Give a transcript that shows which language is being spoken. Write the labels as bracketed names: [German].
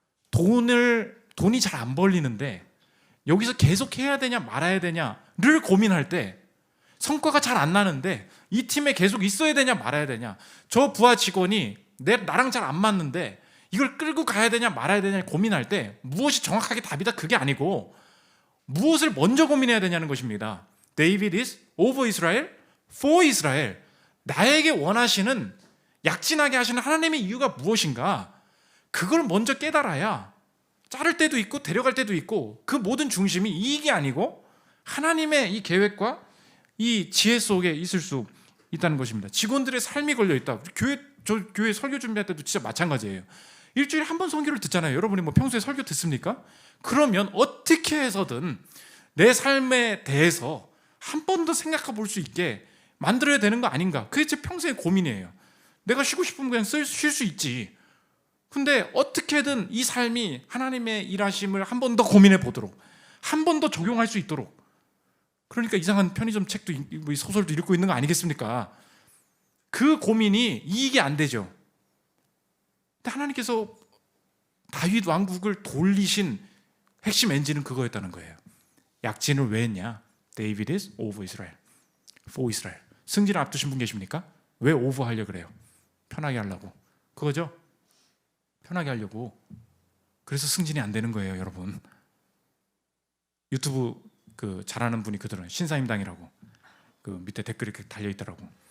[Korean] 돈이 잘 안 벌리는데 여기서 계속 해야 되냐 말아야 되냐를 고민할 때 성과가 잘 안 나는데 이 팀에 계속 있어야 되냐 말아야 되냐, 저 부하 직원이 나랑 잘 안 맞는데 이걸 끌고 가야 되냐 말아야 되냐 고민할 때 무엇이 정확하게 답이다 그게 아니고 무엇을 먼저 고민해야 되냐는 것입니다. [English] David is over Israel, for Israel. [Korean] 나에게 원하시는 약진하게 하시는 하나님의 이유가 무엇인가, 그걸 먼저 깨달아야 자를 때도 있고 데려갈 때도 있고 그 모든 중심이 이익이 아니고 하나님의 이 계획과 이 지혜 속에 있을 수 있다는 것입니다. 직원들의 삶이 걸려있다. 교회 설교 준비할 때도 진짜 마찬가지예요. 일주일에 한 번 설교를 듣잖아요. 여러분이 뭐 평소에 설교 듣습니까? 그러면 어떻게 해서든 내 삶에 대해서 한 번 더 생각해 볼 수 있게 만들어야 되는 거 아닌가. 그게 제 평소의 고민이에요. 내가 쉬고 싶으면 그냥 쉴 수 있지. 근데 어떻게든 이 삶이 하나님의 일하심을 한 번 더 고민해 보도록, 한 번 더 적용할 수 있도록. 그러니까 이상한 편의점 책도 소설도 읽고 있는 거 아니겠습니까? 그 고민이 이익이 안 되죠. 근데 하나님께서 다윗 왕국을 돌리신 핵심 엔진은 그거였다는 거예요. 약진을 왜 했냐? [English] David is over Israel, for Israel. [Korean] 승진을 앞두신 분 계십니까? 왜 over 하려고 그래요? 편하게 하려고. 그거죠? 편하게 하려고. 그래서 승진이 안 되는 거예요, 여러분. 유튜브 그 잘하는 분이 그들은 신사임당이라고 그 밑에 댓글이 이렇게 달려 있더라고.